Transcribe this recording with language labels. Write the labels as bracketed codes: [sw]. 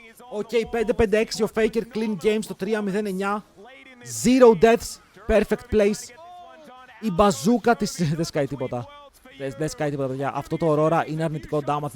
[el] Οκ, 5-5-6 ο Faker clean game στο 3-0-9. [en] Zero deaths, perfect place. [el] Η μπαζούκα της δεν σκάει τίποτα. Δεν σκάει τίποτα, παιδιά. Αυτό το Aurora είναι αρνητικό damage.